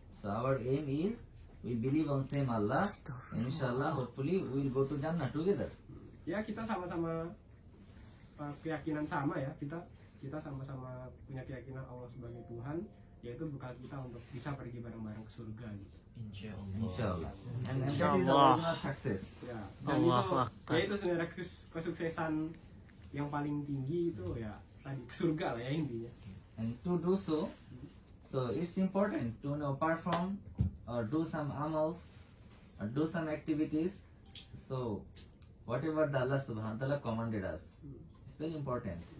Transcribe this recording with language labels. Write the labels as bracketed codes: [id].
[en] So our aim is we believe on same Allah, and inshallah hopefully we will go to Jannah together. [id] Ya kita sama-sama keyakinan sama ya, kita sama-sama punya keyakinan Allah sebagai Tuhan, yaitu bekal kita untuk bisa pergi bareng-bareng ke surga gitu. [ar] Inshallah. [en] And that is the original success. [id] Ya, dan itu sebenarnya kesuksesan yang paling tinggi itu ya tadi ke surga lah ya intinya. [en] And to do so it's important to perform or do some amals or do some activities. So whatever the Allah Subhanahu wa Taala commanded us, it's very important.